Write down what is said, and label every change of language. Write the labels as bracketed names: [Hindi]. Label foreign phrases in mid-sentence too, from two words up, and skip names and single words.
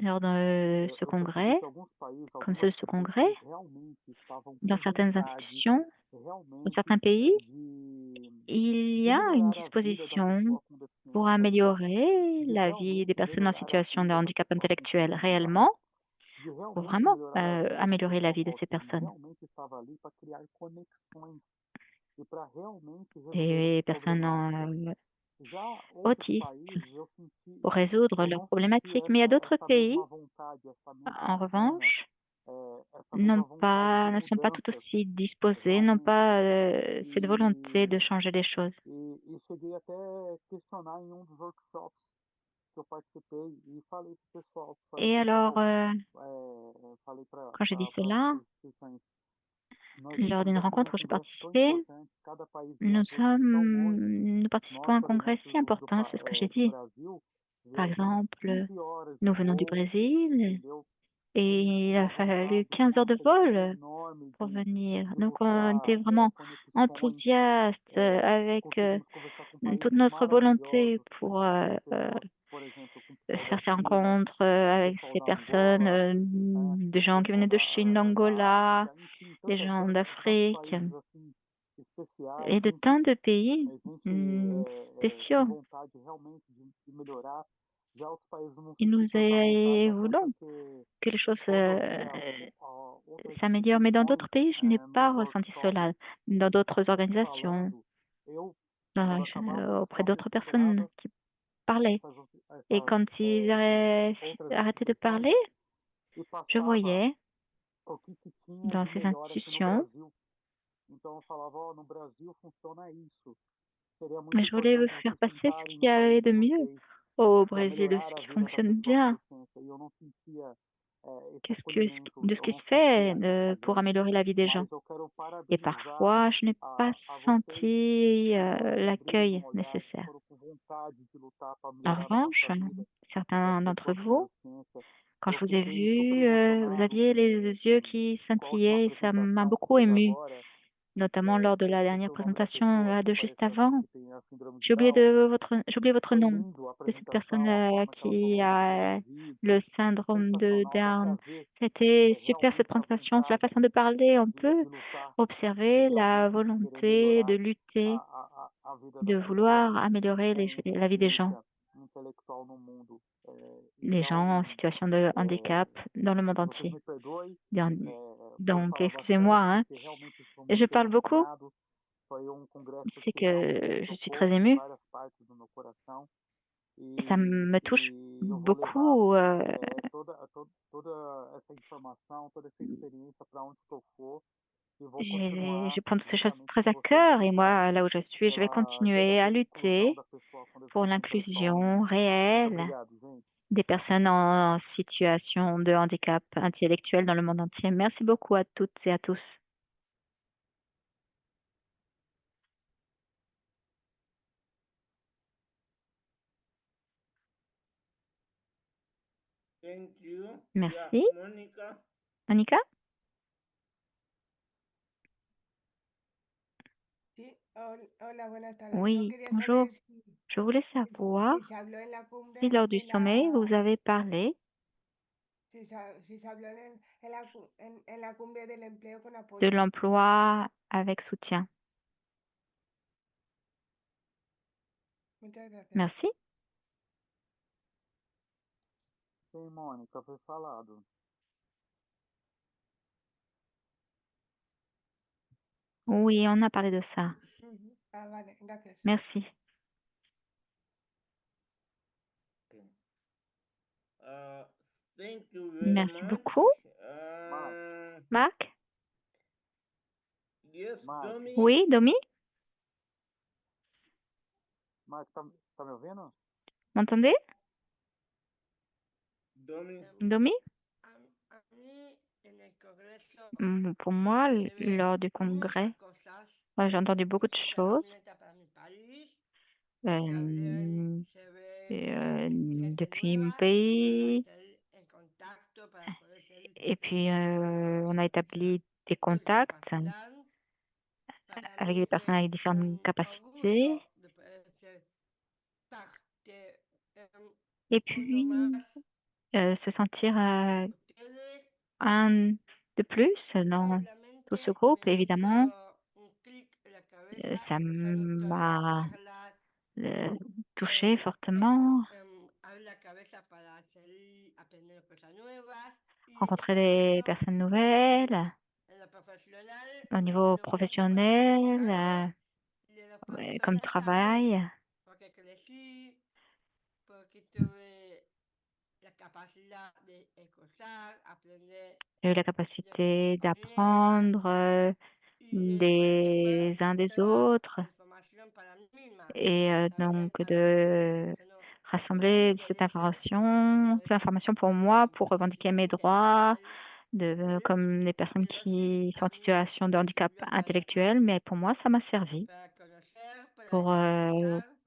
[French] lors de ce [Portuguese] eu percebi [French] congrès, [Portuguese] que alguns países, [French] comme ceux [Portuguese] algumas [French] de ce congrès, [Portuguese] instituições realmente estavam com [French] dans certaines [Portuguese] vontade [French] institutions, dans [Portuguese] realmente [French] certains pays, [Portuguese] de [French] il y a une [Portuguese] melhorar a vida da [French] disposition [Portuguese] pessoa com [French] pour [Portuguese] deficiência, [French] améliorer [Portuguese] de [French] la vie des [Portuguese] realmente [French] personnes en [Portuguese] melhorar a [French] situation de [Portuguese] vida da [French] handicap [Portuguese] pessoa com [French] intellectuel [Portuguese] deficiência. [French] réellement. pour vraiment améliorer la vie de ces personnes. [Portuguese] realmente estava ali para criar conexões e para realmente resolver [French] Et [Portuguese] essas [French] personnes [Portuguese] problemáticas. Já outros [French] autistes [Portuguese] países eu senti, [French] pour résoudre [Portuguese] eu [French] leurs [Portuguese] não senti [French] problématiques. Mais il y a d'autres [Portuguese] essa [French] pays, [Portuguese] mesma vontade, essa mesma [French] en [Portuguese] gana, [French] revanche, [Portuguese] essa mesma vontade de [French] ne sont pas tout [Portuguese] mudança, [French] aussi disposés, n'ont pas cette volonté de [Portuguese] e, [French] changer les choses. [Portuguese] e cheguei até a questionar em dos workshops que eu participei e falei pro pessoal, falei, [French] Et alors, [Portuguese] falei para [French] quand j'ai dit [Portuguese] as [French] cela, [Portuguese] instituições, nós [French] lors d'une [Portuguese] estamos aqui num [French] rencontre où j'ai [Portuguese] congresso tão [French] participé, [Portuguese] importante, cada país tem a sua instituição hoje. [French] nous participons [Portuguese] Nós, [French] à un [Portuguese] por [French] congrès [Portuguese] exemplo, [French] si important, c'est ce que j'ai [Portuguese] do [French] dit. [Portuguese] Brasil, [French] Par [Portuguese] viajamos [French] exemple, [Portuguese] 15 horas de [French] nous venons du [Portuguese] voo, [French] Brésil [Portuguese] entendeu? [French] et il a [Portuguese] Nós vamos lá, [French] fallu [Portuguese] vamos [French] 15 heures de [Portuguese] uma felicidade [French] vol [Portuguese] enorme [French] pour venir. [Portuguese] de [French] Donc, on était [Portuguese] buscar [French] vraiment [Portuguese] conexões, [French] enthousiastes avec [Portuguese] conseguimos conversar com países [French] toute notre volonté [Portuguese] maravilhosos, [French] pour [Portuguese] com pessoas, por exemplo, com o pessoal [French] faire [Portuguese] da [French] ces [Portuguese] China, [French] rencontres [Portuguese] com o [French] avec [Portuguese] pessoal [French] ces [Portuguese] da [French] personnes, [Portuguese] Angola, [French] des gens qui [Portuguese] pessoal [French] venaient de [Portuguese] da [French] Chine, d'Angola, [Portuguese] África, enfim, [French] des gens [Portuguese] tantos [French] d'Afrique [Portuguese] países assim especiais, [French] et de [Portuguese] gente, [French] tant de pays [Portuguese] com [French] spéciaux. [Portuguese] vontade realmente de melhorar. Já outros países não [French] Et [Portuguese] senti [French] nous [Portuguese] tanta vontade, até [French] voulons [Portuguese] porque [French] que les choses [Portuguese] quando vê outras [French] s'améliorent. Mais dans d'autres [Portuguese] instituições [French] pays, je n'ai pas [Portuguese] nos [French] ressenti [Portuguese] workshops [French] cela. Dans d'autres organisations, [Portuguese] falando, eu, quando acabava o [French] auprès [Portuguese] workshop, eu [French] d'autres personnes [Portuguese] procurava [French] qui parlaient. Et quand ils [Portuguese] outras [French] arrêtaient de [Portuguese] instituições [French] parler, [Portuguese] e [French] je [Portuguese] passava [French] voyais [Portuguese] o que tinha [French] dans [Portuguese] de [French] ces [Portuguese] melhor aqui no [French] institutions, [Portuguese] Brasil. Então eu falava, no Brasil funciona isso. Seria muito [French] mais je voulais [Portuguese] importante [French] faire [Portuguese] vocês [French] passer ce [Portuguese] tentarem [French] qu'il y [Portuguese] no país [French] avait [Portuguese] de [French] de mieux [Portuguese] vocês [French] au [Portuguese] para [French] Brésil, [Portuguese] melhorar [French] ce [Portuguese] a [French] qui [Portuguese] vida da [French] fonctionne [Portuguese] pessoa com [French] bien, [Portuguese] deficiência. E eu não sentia esse [French] de [Portuguese] acolhimento, [French] ce [Portuguese] eu [French] qui [Portuguese] não [French] se fait [Portuguese] sentia essa [French] pour [Portuguese] gana. [French] améliorer la vie des gens. [Portuguese] Mas eu quero [French] Et [Portuguese] parabenizar [French] parfois, je n'ai pas [Portuguese] a vocês [French] senti [Portuguese] que foram com [French] l'accueil [Portuguese] brilho no olhar, que [French] nécessaire. [Portuguese] foram com vontade de lutar para [French] En [Portuguese] melhorar a [French] revanche, [Portuguese] nossa vida, [French] certains [Portuguese] das [French] d'entre [Portuguese] pessoas com [French] vous, [Portuguese] deficiência. [French] quand [Portuguese] Eu [French] je vous ai [Portuguese] fiquei super [French] vu, vous [Portuguese] emocionado [French] aviez les yeux qui [Portuguese] com a última [French] scintillaient et ça m'a [Portuguese] apresentação que [French] beaucoup [Portuguese] teve [French] ému, [Portuguese] agora. [French] notamment lors de la [Portuguese] Esqueci [French] dernière [Portuguese] o nome da [French] présentation, [Portuguese] pessoa [French] là, [Portuguese] que [French] de juste [Portuguese] parece [French] avant. [Portuguese] que tem a síndrome de [French] J'ai oublié [Portuguese] Down. [French] votre [Portuguese] Foi [French] nom, [Portuguese] lindo a [French] de cette [Portuguese] apresentação, [French] personne [Portuguese] a forma que ela [French] qui [Portuguese] falou [French] a [Portuguese] dos vídeos, [French] le syndrome de [Portuguese] sensacional, dá [French] Down. [Portuguese] para ver [French] C'était super cette [Portuguese] realmente a [French] présentation, la [Portuguese] vontade [French] façon de parler. On peut [Portuguese] de lutar, de [French] observer la [Portuguese] realmente querer [French] volonté de [Portuguese] melhorar [French] lutter, [Portuguese] a vida [French] de [Portuguese] das [French] vouloir [Portuguese] pessoas [French] améliorer [Portuguese] com [French] la vie des gens, [Portuguese] deficiência intelectual no mundo. [French] les gens en [Portuguese] Então, [French] situation de handicap dans le monde [Portuguese] vocês [French] entier. [Portuguese] me perdoem [French] Bien- [Portuguese] por [French] Donc, [Portuguese] falar [French] excusez-moi, [Portuguese] bastante, [French] hein. [Portuguese] porque realmente estou [French] Je [Portuguese] muito [French] parle beaucoup. [Portuguese] emocionado. Foi congresso [French] C'est [Portuguese] que realmente [French] que je suis très [Portuguese] tocou em [French] émue. [Portuguese] várias partes do meu coração. [French] Ça me touche [Portuguese] E eu vou levar [French] beaucoup. [Portuguese] toda essa informação, toda essa experiência para onde que eu for e vou [French] Je [Portuguese] continuar [French] prends toutes ces choses [Portuguese] juntamente [French] très [Portuguese] com [French] à [Portuguese] vocês [French] cœur et [Portuguese] lutando [French] moi, là où je suis, je vais [Portuguese] pela [French] continuer à [Portuguese] verdadeira inclusão [French] lutter [Portuguese] da pessoa com [French] pour [Portuguese] deficiência intelectual no [French] l'inclusion [Portuguese] mundo. Muito [French] réelle [Portuguese] obrigado, gente. [French] des personnes en situation de handicap intellectuel dans le monde entier. Merci beaucoup à toutes et à tous. [English] Thank you. [French] Merci. [English] Yeah, Monica. Monica? [Spanish] Sí, hola, buenas tardes. Yo [French] Oui, [Spanish] quería [French] bonjour. [Spanish] saber [French] Je voulais savoir [Spanish] si se habló en la cumbre [French] si lors du [Spanish] de [French] sommet, vous [Spanish] la, [French] avez parlé [Spanish] si se habló en la cumbre del empleo con [French] de [Spanish] apoyo. [French] l'emploi avec soutien. [Spanish] Muchas gracias. [French] Merci. [Portuguese] Sim, Mônica, foi falado. [French] Oui, on a parlé de ça. [Spanish] Ah, vale, gracias. [French] Merci. [English] Thank you very [French] Merci [English] much. [French] beaucoup. Marc? [English] Yes, Domi. [French] Oui, Domi? [Portuguese] Marco, tá me ouvindo? [French] M'entendez? Domi. Domi? [Spanish] A mí en el congreso [French] Pour moi, [Spanish] se ve [French] lors du congrès, [Spanish] muchas cosas [French] j'ai entendu beaucoup de [Spanish] que son [French] choses [Spanish] herramientas para mi país. Se ve gente [French] depuis mon [Spanish] nueva [French] pays. [Spanish] para estar en contacto, para poder ser [French] Et puis, on a établi des contacts [Spanish] discapacidad. Para [French] avec [Spanish] mí [French] des personnes [Spanish] fue [French] avec différentes [Spanish] un [French] capacités. [Spanish] orgullo de poder ser parte, [French] Et [Spanish] uno [French] puis, [Spanish] más [French] se sentir [Spanish] de ustedes. [French] un de plus dans tout ce groupe, [Spanish] Me [French] évidemment, [Spanish] hizo un clic en la cabeza [French] ça [Spanish] escuchando todas [French] m'a [Spanish] las charlas, [French] touché fortement. [Spanish] abrir la cabeza para aprender cosas nuevas. [French] rencontrer des personnes nouvelles au niveau professionnel, ouais, comme travail. [Spanish] Porque crecí, porque tuve la capacidad de escuchar, aprender [French] J'ai eu la capacité d'apprendre des uns des autres [Spanish] información para mí misma. [French] et donc de rassembler cette information pour moi, pour revendiquer mes droits, comme les personnes qui sont en situation de handicap intellectuel, mais pour moi, ça m'a servi [Spanish] Para conocer, para [French] pour [Spanish] escuchar, para